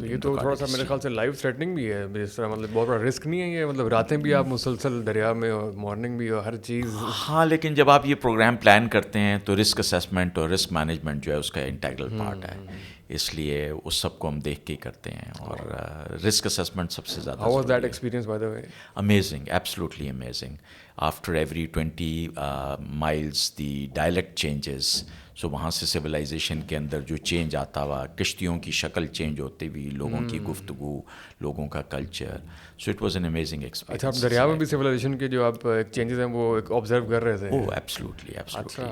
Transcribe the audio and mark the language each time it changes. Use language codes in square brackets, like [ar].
[ur] یہ تو تھوڑا سا میرے خیال سے لائف تھریٹننگ بھی ہے جس طرح، مطلب بہت بڑا رسک نہیں ہے یہ، مطلب راتیں بھی آپ مسلسل دریا میں اور مارننگ بھی اور ہر چیز. ہاں، لیکن جب آپ یہ پروگرام پلان کرتے ہیں تو رسک اسیسمنٹ اور رسک مینجمنٹ جو ہے اس کا انٹیگرل پارٹ ہے، اس لیے اس سب کو ہم دیکھ کے ہی کرتے ہیں. اور رسک اسیسمنٹ سب سے زیادہ. [en] How was that experience by the way? Amazing, absolutely amazing. After every 20 miles the dialect changes. [ur] سو وہاں سے سویلائزیشن کے اندر جو چینج آتا ہوا, کشتیوں کی شکل چینج ہوتی ہوئی, لوگوں کی گفتگو, لوگوں کا culture. [en] So it was an amazing experience. [ur] اچھا, آپ دریا میں بھی سویلائزیشن کے جو آپ چینجز ہیں وہ آبزرو کر رہے تھے؟ [en] Oh absolutely absolutely.